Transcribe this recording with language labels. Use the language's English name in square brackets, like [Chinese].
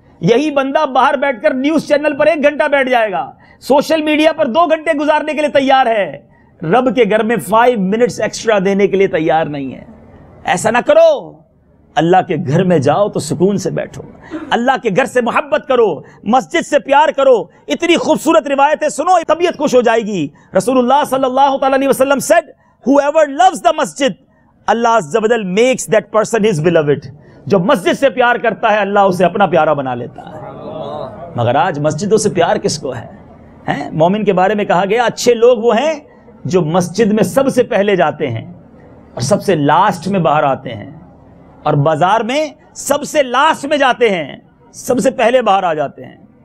[Hindi] यही बंदा बाहर बैठकर न्यूज चैनल पर 1 घंटा बैठ जाएगा, सोशल मीडिया पर 2 घंटे गुजारने के लिए तैयार है. रब के घर में 5 minutes एक्स्ट्रा देने के लिए तैयार नहीं है. ऐसा ना करो. अल्लाह के घर में जाओ तो सुकून से बैठो, अल्लाह के घर से मोहब्बत करो, मस्जिद से प्यार करो. इतनी खूबसूरत रिवायतें सुनो, तबीयत खुश हो जाएगी. [English] रसूलुल्लाह सल्लल्लाहु अलैहि वसल्लम said, whoever loves the masjid, Allah azza wa jalla makes that person his beloved. [Hindi] जो मस्जिद से प्यार करता है अल्लाह उसे अपना प्यारा बना लेता है. मगर आज मस्जिदों से प्यार किसको है? हैं? मोमिन के बारे में कहा गया अच्छे लोग वो हैं जो मस्जिद में सबसे पहले जाते हैं और सबसे लास्ट में बाहर आते हैं, और बाजार में सबसे लास्ट में जाते हैं, सबसे पहले बाहर आ जाते हैं.